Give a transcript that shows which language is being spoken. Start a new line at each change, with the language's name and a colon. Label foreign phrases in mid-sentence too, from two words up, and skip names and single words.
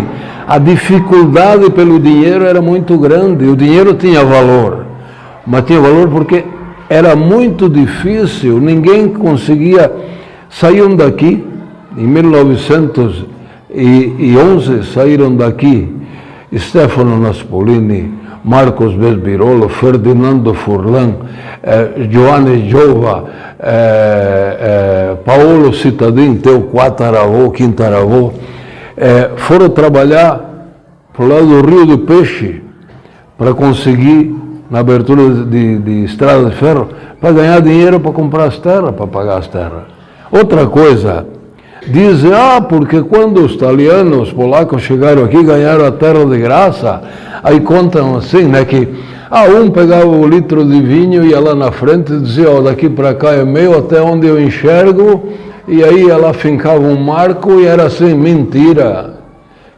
Portuguese: A dificuldade pelo dinheiro era muito grande. O dinheiro tinha valor, mas tinha valor porque era muito difícil. Ninguém conseguia. Saíram daqui, em 1911, saíram daqui Stefano Naspolini, Marcos Besbirolo, Ferdinando Furlan, Giovanni Giova, Paolo Cittadin, teu quataravô, quintaravô, foram trabalhar para o lado do Rio do Peixe para conseguir, na abertura de estrada de ferro, para ganhar dinheiro para comprar as terras, para pagar as terras. Outra coisa, dizem, porque quando os italianos, os polacos chegaram aqui, ganharam a terra de graça, aí contam assim, né, que um pegava o litro de vinho, ia lá na frente e dizia, daqui para cá é meu, até onde eu enxergo, e aí ela fincava um marco e era assim, mentira.